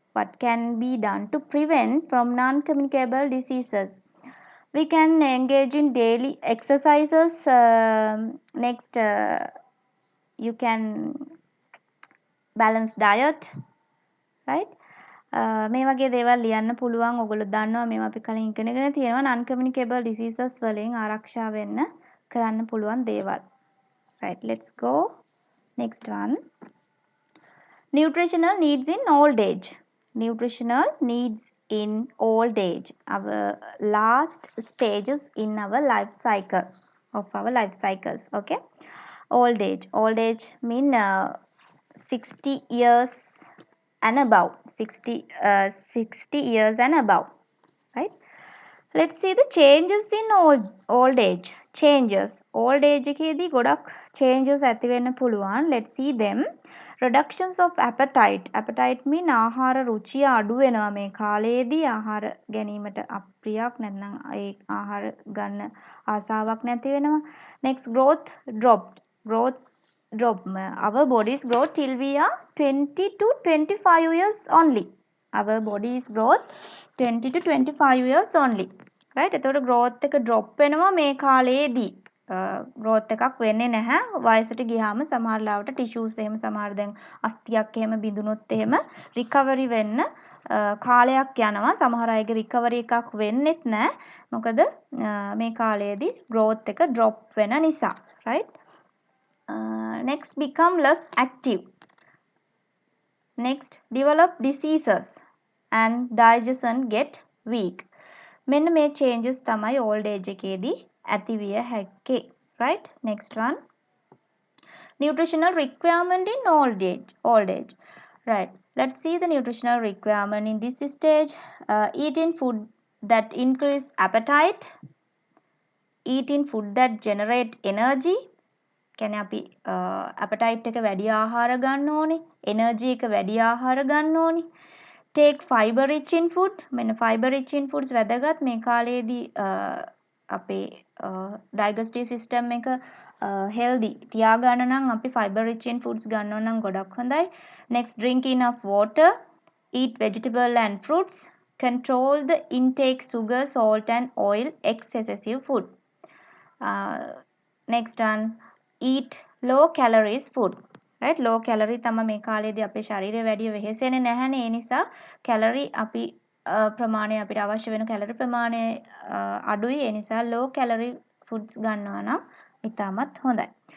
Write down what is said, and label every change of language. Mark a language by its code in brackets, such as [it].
[en] What can be done to prevent from non-communicable diseases? We can engage in daily exercises. Next, you can balance diet, right? [si] මේ වගේ දේවල් ලියන්න පුළුවන්. ඔයගොල්ලෝ දන්නවා මේවා අපි කලින් ඉගෙනගෙන තියෙනවා. non-communicable diseases වලින් ආරක්ෂා වෙන්න කරන්න පුළුවන් දේවල්. [en] Right, let's go. Next one. Nutritional needs in old age. Nutritional needs in old age. Our last stages in our life cycle, of our life cycles. Okay. Old age. Old age mean 60 years and above. 60 years and above. Right. Let's see the changes in old age. Changes. [si] Old age එකේදී ගොඩක් changes ඇති වෙන්න පුළුවන්. [en] Let's see them. Reductions of appetite. Appetite mean [si] ආහාර රුචිය අඩු වෙනවා මේ කාලයේදී. ආහාර ගැනීමට අප්‍රියක් නැත්නම් ඒ ආහාර ගන්න ආසාවක් නැති වෙනවා. [en] Next, growth dropped. Growth drop. Our body's growth till we are 20 to 25 years only. Our body's growth 20 to 25 years only. Right? [si] එතකොට growth එක drop වෙනවා මේ කාලයේදී. growth එකක් වෙන්නේ නැහැ. වයසට ගියාම සමහර ලාවට tissues එහෙම සමහර දැන් අස්තියක් එහෙම බිඳුනොත් එහෙම recovery වෙන්න කාලයක් යනවා. සමහර අයගේ recovery එකක් වෙන්නෙත් නැහැ. මොකද මේ කාලයේදී growth එක drop වෙන නිසා. [en] right? Next become less active. Next develop diseases and digestion get weak. [si] මෙන්න මේ changes තමයි old age එකේදී ඇති විය හැක්කේ. [en] right? Next one. Nutritional requirement in old age. Right. Let's see the nutritional requirement in this stage. Eating food that increase appetite. Eating food that generate energy. [si] කියන්නේ අපි appetite එක වැඩි ආහාර ගන්න ඕනේ. energy එක වැඩි ආහාර ගන්න ඕනේ. [en] Take fiber rich in food. [si] මෙන්න fiber rich in foods වැදගත් මේ කාලේදී අපේ digestive system එක healthy තියාගන්න නම් අපි fiber rich in foods ගන්නවා නම් ගොඩක් හොඳයි. [en] Next, drink enough water. Eat vegetable and fruits. Control the intake sugar, salt and oil, excessive food. Next one, eat low calories food. right? [si] low calorie තමයි මේ කාලේදී අපේ ශරීරය වැඩි වෙහෙසෙන්නේ නැහැනේ. ඒ නිසා calorie අපි ප්‍රමාණය අපිට අවශ්‍ය වෙන calorie ප්‍රමාණය අඩුයි. ඒ නිසා low calorie foods ගන්නවා නම් ඉතාමත් හොඳයි.